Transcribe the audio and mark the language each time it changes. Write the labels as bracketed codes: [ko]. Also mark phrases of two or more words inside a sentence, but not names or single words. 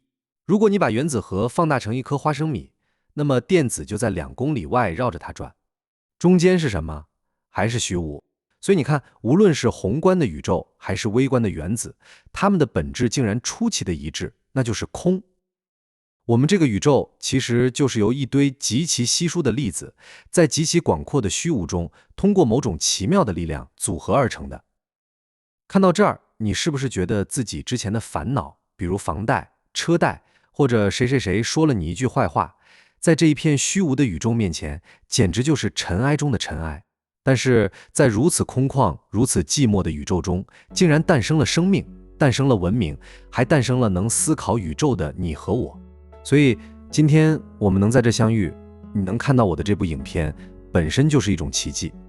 [zh] 如果你把原子核放大成一顆花生米，那麼電子就在2公里外繞着它轉。中間是什麼？還是虛無。所以你看，無論是宏觀的宇宙還是微觀的原子，它們的本質竟然出奇的一致，那就是空。我們這個宇宙其實就是由一堆極其稀疏的粒子，在極其廣闊的虛無中，通過某種奇妙的力量組合而成的。看到這兒，你是不是覺得自己之前的煩惱，比如房貸、車貸，或者誰誰誰說了你一句壞話，在這一片虛無的宇宙面前，簡直就是塵埃中的塵埃？但是在如此空曠、如此寂寞的宇宙中，竟然誕生了生命，誕生了文明，還誕生了能思考宇宙的你和我。所以今天我們能在這相遇，你能看到我的這部影片，本身就是一種奇蹟。